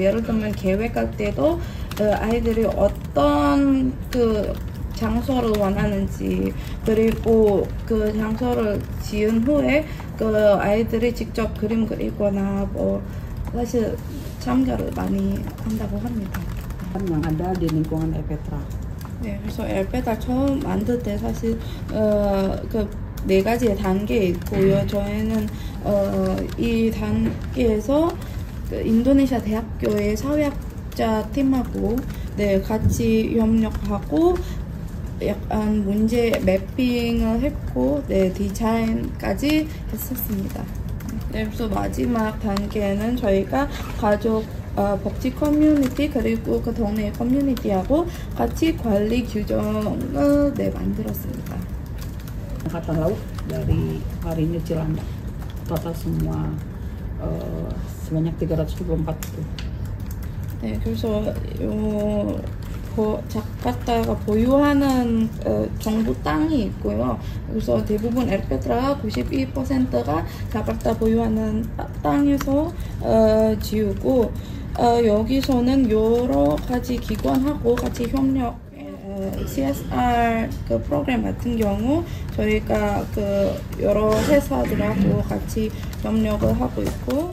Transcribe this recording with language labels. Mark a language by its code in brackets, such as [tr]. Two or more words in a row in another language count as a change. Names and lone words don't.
[ko] 예를 들면 계획할 때도 아이들이 어떤 장소를 원하는지, 그리고 그 장소를 지은 후에 아이들이 직접 그림 그리거나 사실 참가를 많이 한다고 합니다. [id] yang ada di lingkungan Erpetra. [ko] 네, 그래서 에르페테라 처음 만들 때 사실 4가지의 단계 있고요. 저희는 이 단계에서 인도네시아 대학교의 사회학자 팀하고 같이 협력하고 약간 문제 매핑을 했고 디자인까지 했었습니다. 네, 그래서 마지막 단계는 저희가 가족 복지 커뮤니티 그리고 그 동네 커뮤니티하고 같이 관리 규정을 만들었습니다. [id] Angkatan Laut dari Marinir Cilandak, total semua sebanyak 324 itu. [ko] 네, 그래서 자카르타가 보유하는 정부 땅이 있고요. 그래서 대부분 에르페테라 92%가 자카르타 보유하는 땅에서 지우고, 여기서는 여러 가지 기관하고 같이 협력, CSR 프로그램 같은 경우 저희가 여러 회사들하고 같이 협력을 하고 있고.